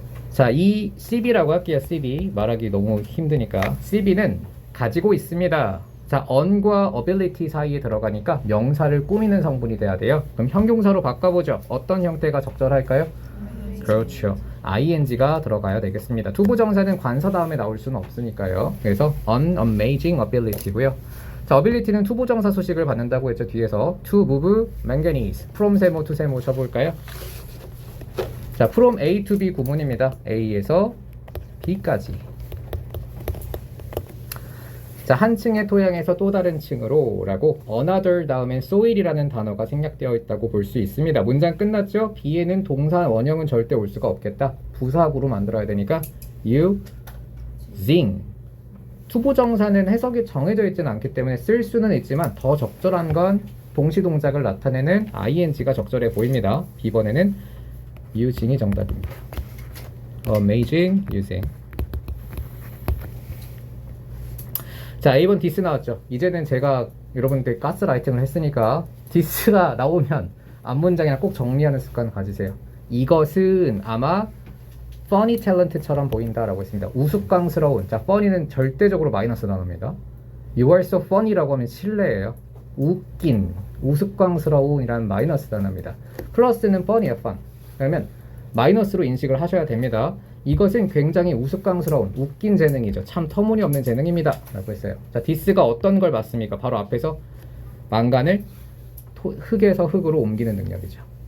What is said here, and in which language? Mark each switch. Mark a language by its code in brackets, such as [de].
[ko] 자, 이 CB라고 할게요. CB 말하기 너무 힘드니까 CB는 가지고 있습니다. 자, on과 ability 사이에 들어가니까 명사를 꾸미는 성분이 돼야 돼요. 그럼 형용사로 바꿔보죠. 어떤 형태가 적절할까요? 그렇죠. ing가 들어가야 되겠습니다. 투부정사는 관사 다음에 나올 수는 없으니까요. 그래서 [en] an amazing ability [ko] 고요. 자, ability는 투부정사 수식을 받는다고 했죠. 뒤에서 [en] to move manganese from [ko] 세모 to 세모 쳐볼까요? 자, from A to B 구문입니다. A에서 B까지. 자, 한 층의 토양에서 또 다른 층으로 라고 another 다음엔 soil이라는 단어가 생략되어 있다고 볼 수 있습니다. 문장 끝났죠? B에는 동사 원형은 절대 올 수가 없겠다. 부사구로 만들어야 되니까 using. 투부정사는 해석이 정해져 있지는 않기 때문에 쓸 수는 있지만 더 적절한 건 동시 동작을 나타내는 ing가 적절해 보입니다. B번에는 using이 정답입니다. amazing, using. 자, A번 디스 나왔죠. 이제는 제가 여러분들 가스라이팅을 했으니까 디스가 나오면 앞문장이랑 꼭 정리하는 습관 가지세요. 이것은 아마 funny talent처럼 보인다라고 했습니다. 우스꽝스러운. 자, funny는 절대적으로 마이너스 단어입니다. [en] You are so funny [ko] 라고 하면 실례예요. 웃긴, 우스꽝스러운이라는 마이너스 단어입니다. 플러스는 funny야, fun. 그러면 마이너스로 인식을 하셔야 됩니다. 이것은 굉장히 우스꽝스러운 웃긴 재능이죠. 참 터무니없는 재능입니다 라고 했어요. 자, 디스가 어떤 걸 맞습니까? 바로 앞에서 망간을 흙에서 흙으로 옮기는 능력이죠.